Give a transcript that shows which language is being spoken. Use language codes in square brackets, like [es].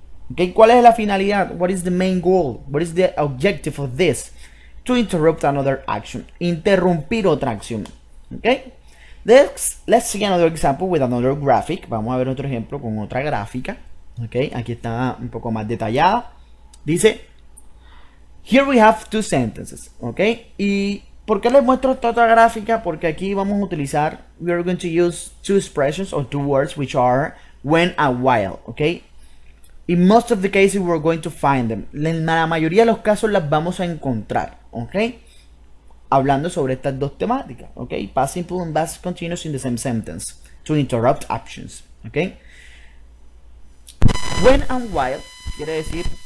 [es] ¿Ok? ¿Cuál es la finalidad? [en] What is the main goal? What is the objective of this? To interrupt another action. [es] Interrumpir otra acción. ¿Ok? [en] Let's see another example with another graphic. [es] Vamos a ver otro ejemplo con otra gráfica. ¿Ok? Aquí está un poco más detallada. Dice... [en] Here we have two sentences, [es] ¿ok? ¿Y por qué les muestro esta otra gráfica? Porque aquí vamos a utilizar, [en] we are going to use two expressions or two words which are when and while, ¿ok? In most of the cases we're going to find them. [es] En la mayoría de los casos las vamos a encontrar, ¿ok? Hablando sobre estas dos temáticas, ¿ok? [en] Past simple and past continuous in the same sentence to interrupt actions, [es] ¿ok? When and while quiere decir...